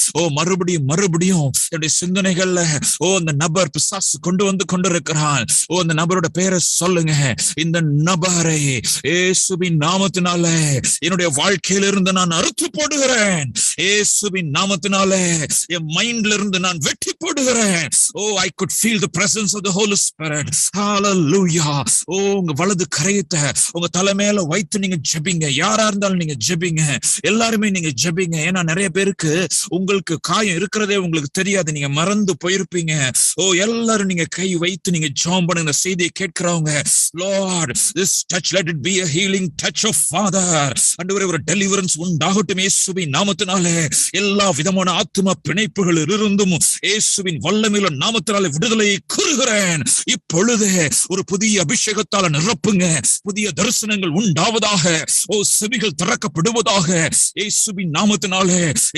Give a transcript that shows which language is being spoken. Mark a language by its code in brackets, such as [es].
[ta] மறுபடியும் என்னுடைய சிந்தனைகள்ல அந்த நபர் பிசாசு கொண்டு வந்து கொண்டிருக்கிறான். அந்த நபரோட பெயரை சொல்லுங்க. இந்த நபரை இயேசுவின் நாமத்தினால என்னுடைய வாழ்க்கையிலிருந்து நான் அறுத்து போடுகிறேன். இயேசுவின் நாமத்தினால என் மைண்ட்ல இருந்து நான் வெட்டி போடுகிறேன். [en] I could feel the presence of the Holy Spirit. Hallelujah. [ta] உங்க வலது கரையத்தை உங்க தலை மேல வைத்து நீங்க ஜெபிங்க. யாரா இருந்தாலும் நீங்க ஜெபிங்க. எல்லாருமே நீங்க ஜெபிங்க. ஏன்னா நிறைய பேருக்கு உங்களுக்கு காயம் இருக்கிறதே உங்களுக்கு தெரியாது. நீங்க மறந்து போயிருப்பீங்க. எல்லாரும் நீங்க கை வைத்து நீங்க ஜெபம் பண்ணுங்க. செய்தியை கேட்கிறவங்க, [en] Lord, this touch, let it be a healing touch of Father. [ta] ஆண்டவரே, ஒரு டெலிவரன்ஸ் உண்டாகட்டும் இயேசுவின் நாமத்தினாலே. எல்லா விதமான ஆத்தும பிணைப்புகளில் இருந்தும் இயேசுவின் வல்லமையுள்ள நாமத்தினாலே விடுதலையை கூறுகிறேன். இப்பொழுதே ஒரு புதிய அபிஷேகத்தால நிரப்புங்க. புதிய தரிசனங்கள் உண்டாவதாக. செவிகள் திறக்கப்படுவதாக இயேசுவின் நாமத்தினாலே.